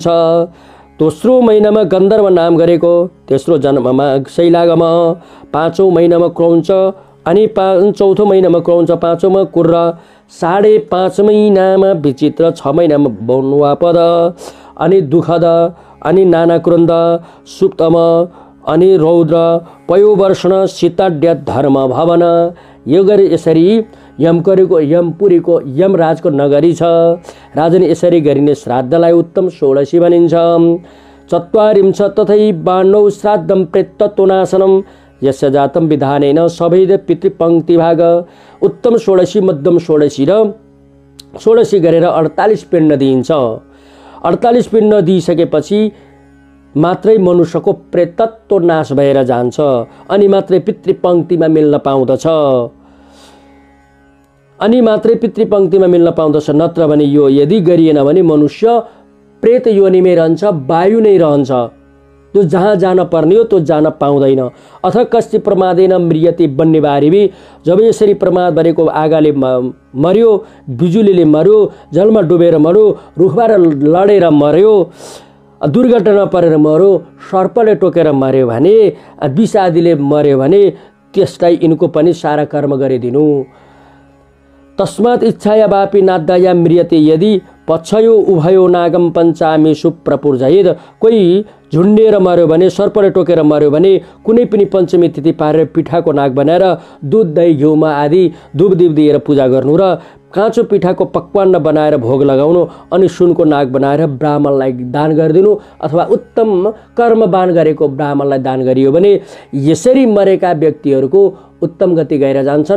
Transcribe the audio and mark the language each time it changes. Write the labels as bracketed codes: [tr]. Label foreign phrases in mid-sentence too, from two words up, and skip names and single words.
[ne] दोस्रो महिनामा गन्धर्व नाम गरेको, तेस्रो जन्ममा शैलागम, 5औं महिनामा क्रौञ्च, अनि चौथो महिनामा क्रौञ्च, 5औंमा कुर्र, 5.5 महिनामा विचित्र, 6 महिनामा बौन्वापद, अनि दुःखद, अनि नानाक्रुन्द, सुप्तम, अनि रौद्र, पयोवर्षण, सीताड्य, धर्म भवन। यो गरी यसरी यमपुरीको यमराजको नगरी छ। राजन यसरी गरिने श्राद्धलाई उत्तम षोडशी भनिन्छ। [sa] चत्वारिंश तथैवान्नौ श्राद्धं प्रेतत्वनाशनम यस्य जातम विधानेन सभेद पितृपङ्क्ति भाग। [ne] उत्तम षोडशी, मध्यम षोडशी र षोडशी गरेर 48 पिण्ड दिइन्छ। 48 पिण्ड दिइसकेपछि मात्रै मनुष्यको प्रेतत्व नाश भएर जान्छ, अनि मात्रै पितृपङ्क्तिमा मिल्न पाउँदछ, नत्र भने यो यदि गरिएन भने मनुष्य प्रेत योनिमै रहन्छ, वायु नै रहन्छ। जो जहाँ जान पर्ने हो त्यो जान पाउँदैन। [sa] अथ कस्ति प्रमादेन म्रियते वन्यबारीबी, [ne] जब यसरी प्रमाद भनेको आगाले मर्यो, बिजुलीले मर्यो, जलमा डुबेर मर्यो, रुखबाट लडेर मर्यो, दुर्घटना परेर मर्यो, सर्पले टोकेर मर्यो भने, विष आदिले मर्यो भने त्यसलाई यिनको पनि सारा कर्म गरिदिनु। [sa] तस्मात् इच्छाया वापी नाद्दाया म्रियते यदि पक्षयो उभयो नागम पञ्चामेषु प्रपुर्जयेद। [ne] कोही झुन्डिएर मर्यो भने, सर्पले टोकेर मर्यो भने कुनै पनि पञ्चमी तिथि पारेर पिठाको नाग बनाएर दुध दही घिउमा आदि धुप दीप दिएर पूजा गर्नु र काँचो पिठाको पकवान बनाएर भोग लगाउनु, अनि सुनको नाग बनाएर ब्राह्मणलाई दान गरिदिनु अथवा उत्तम कर्मवान गरेको ब्राह्मणलाई दान गरियो भने यसरी मरेका व्यक्तिहरूको उत्तम गति गएर जान्छन्।